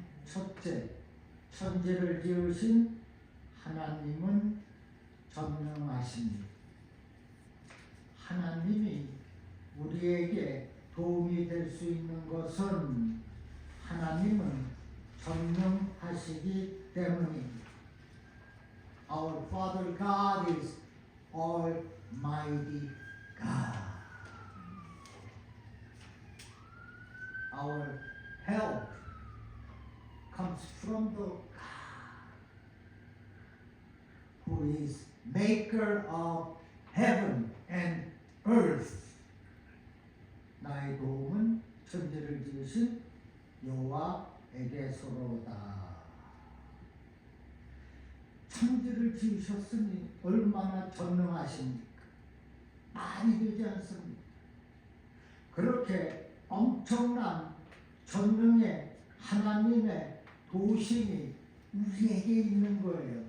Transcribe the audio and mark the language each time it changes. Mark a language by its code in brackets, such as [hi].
[ko] 첫째, 천지를 지으신 하나님은 전능하십니다. 하나님이 우리에게 도움이 될 수 있는 것은 하나님은 전능하시기 때문입니다. [en] Our Father God is Almighty God. Our help comes from the God who is maker of heaven and earth. [ko] 나의 도움은 천지를 지으신 여호와에게서로다. 천지를 지으셨으니 얼마나 전능하십니까? 말이 되지 않습니다. 그렇게 엄청난 전능의 하나님의 도우심이 우리에게 있는 거예요.